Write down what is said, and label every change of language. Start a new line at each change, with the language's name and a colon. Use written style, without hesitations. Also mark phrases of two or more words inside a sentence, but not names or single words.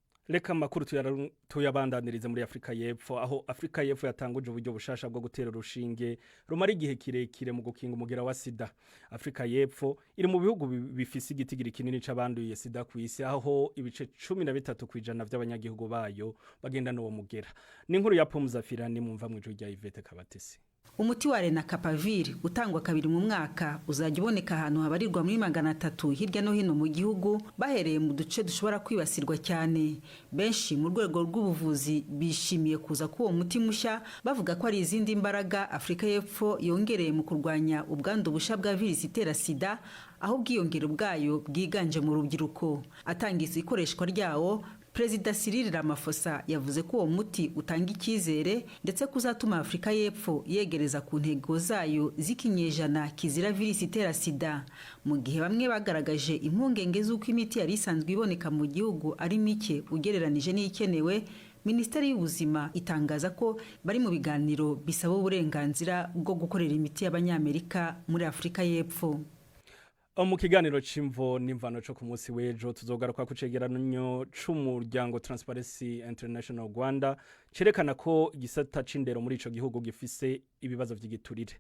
Rundi: Reka makuru tuyabandanirize muri Afrika y'Epfo aho Afrika y'Epfo yatanguje uburyo bushasha bwo gutera urushinge rumara igihe kirekire mu gukinga umugera wa sida. Afrika y'Epfo iri mu bihugu bifise igitigiri kinini c'abanduye sida ku isi aho ibice 13% by'abanyagihugu bayo bagenda n'uwo mugera. Ni inkuru ya Pomzafirani mumva mu rya Yvette Kabatesi.
Kinyarwanda: Umuti wa Lenacapavir utangwa kabiri mu mwaka uzajya uboneka ahantu habarirwa muri 300 hirya no hino mu gihugu bahereye mu duce dushobora kwibasirwa cyane. Benshi mu rwego rw'ubuvuzi bishimiye kuza k'uwo muti mushya bavuga ko ari izindi imbaraga Afrika y'Epfo yongereye mu kurwanya ubwandu busha bwa virusi itera sida aho bwiyongera bwayo bwiganje mu rubyiruko. Atangiza ikoreshwa ryawo Perezida Cyril Ramaphosa yavuze ko uwo muti utanga icyizere ndetse kuzatuma Afrika y'Epfo yegereza ku ntego zayo z'ikinyejana kizira virusi itera sida. Mu gihe bamwe bagaragaje impungenge z'uko imiti yari isanzwe iboneka mu gihugu ari mike ugereranije n'ikenewe, Minisiteri y'Ubuzima itangaza ko bari mu biganiro bisaba uburenganzira bwo gukorera imiti y'Abanyamerika muri Afrika y'Epfo.
Rundi: Mu kiganiro c'imvo n'imvano cyo ku munsi w'ejo tuzogaruka ku cegeranyo c'umuryango Transparency International Rwanda cerekana ko igisata c'indero muri ico gihugu gifise ibibazo vy'igiturire.